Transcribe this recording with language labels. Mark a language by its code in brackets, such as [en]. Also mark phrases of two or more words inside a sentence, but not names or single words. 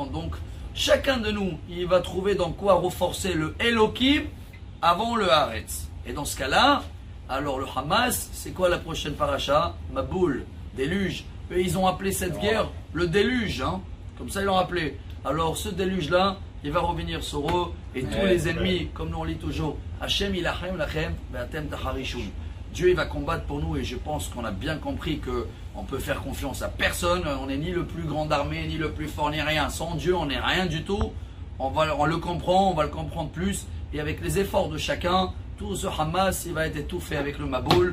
[fr] Donc, chacun de nous, il va trouver dans quoi renforcer le Elokim avant le Haaretz. Et dans ce cas-là, alors le Hamas, c'est quoi la prochaine paracha? Maboul, déluge. Eux, ils ont appelé cette guerre le déluge, hein? Comme ça ils l'ont appelé. Alors ce déluge-là, il va revenir sur eux et tous les ennemis, comme nous on lit toujours, [he] השם ילחם לכם ואתם תחרישון. [fr] Dieu il va combattre pour nous et je pense qu'on a bien compris qu'on peut faire confiance à personne. On n'est ni le plus grand armée, ni le plus fort, ni rien. Sans Dieu, on n'est rien du tout. On le comprend, on va le comprendre plus. Et avec les efforts de chacun, tout ce Hamas, il va être étouffé avec le Maboul.